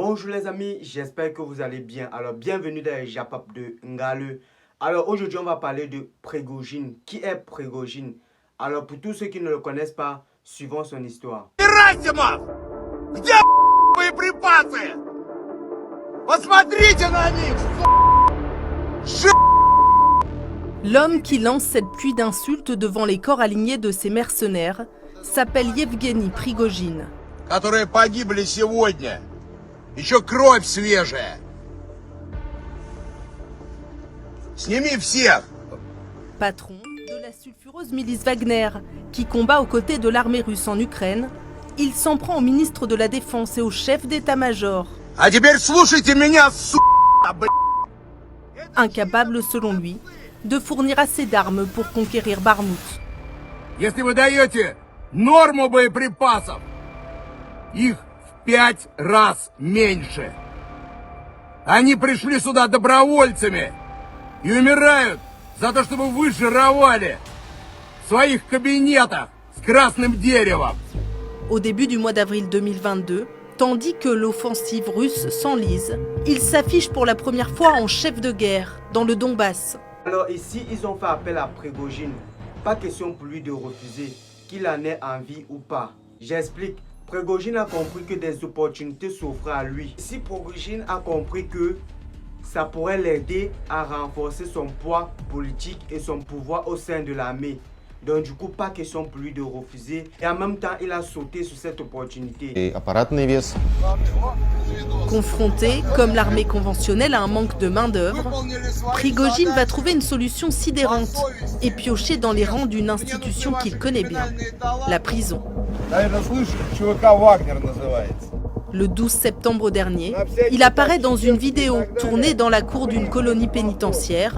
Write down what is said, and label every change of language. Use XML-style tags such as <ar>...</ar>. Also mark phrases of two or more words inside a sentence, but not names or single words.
<fr>Bonjour les amis, j'espère que vous allez bien. Alors bienvenue dans les Japap de Ngale. Alors aujourd'hui on va parler de Prigojine. Qui est Prigojine? Alors pour tous ceux qui ne le connaissent pas, suivons son histoire.</fr> <ru>Герасимов! Где боеприпасы? Посмотрите на них!</ru> <fr>L'homme qui lance cette pluie d'insultes devant les corps alignés de ses mercenaires s'appelle Yevgeny Prigojine.</fr> <ru>Которые погибли сегодня. Еще кровь свежая. Сними всех!</ru> <fr>Patron de la sulfureuse milice Wagner qui combat aux côtés de l'armée russe en Ukraine, il s'en prend au ministre de la Défense et au chef d'état-major.</fr> <ru>А теперь слушайте меня,</ru> <fr>Incapable, selon lui, de fournir assez d'armes pour conquérir Barmout.</fr> <ru>Если вы даете норму боеприпасов, их в 5 раз меньше. Они пришли сюда добровольцами и умирают за то, чтобы вы жировали в своих кабинетах с красным деревом.</ru> <fr>Au début du mois d'avril 2022, tandis que l'offensive russe s'enlise, il s'affiche pour la première fois en chef de guerre dans le Donbass. Alors ici ils ont fait appel à Prigojine. Pas question pour lui de refuser, qu'il en ait envie ou pas. J'explique. Prigojine a compris que des opportunités s'offraient à lui. Si Prigojine a compris que ça pourrait l'aider à renforcer son poids politique et son pouvoir au sein de l'armée. Donc du coup, pas question pour lui de refuser. Et en même temps, il a sauté sur cette opportunité.</fr> <ru>Et аппаратный вес.</ru> <fr>Confronté, comme l'armée conventionnelle, à un manque de main-d'œuvre, Prigojine va trouver une solution sidérante et piocher dans les rangs d'une institution qu'il connaît bien, la prison. Le 12 septembre dernier, il apparaît dans une vidéo tournée dans la cour d'une colonie pénitentiaire.</fr>